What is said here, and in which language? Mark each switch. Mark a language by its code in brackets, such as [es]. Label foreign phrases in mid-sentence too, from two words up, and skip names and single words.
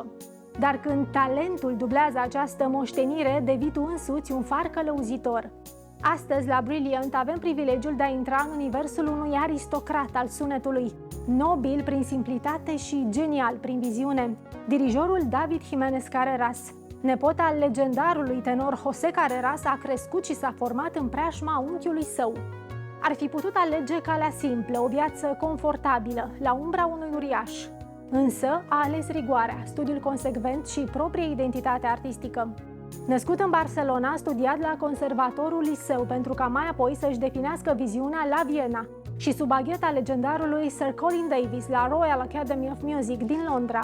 [ro] Dar când talentul dublează această moștenire, devii tu însuți un far călăuzitor. Astăzi, la Brilliant, avem privilegiul de a intra în universul unui aristocrat al sunetului, nobil prin simplitate și genial prin viziune, dirijorul David Jiménez Carreras. Nepot al legendarului tenor José Carreras, a crescut și s-a format în preajma unchiului său. Ar fi putut alege calea simplă, o viață confortabilă, la umbra unui uriaș. Însă a ales rigoarea, studiul consecvent și propria identitate artistică. Născut în Barcelona, a studiat la Conservatorul Liceu pentru ca mai apoi să-și definească viziunea la Viena și sub agheta legendarului Sir Colin Davis la Royal Academy of Music din Londra.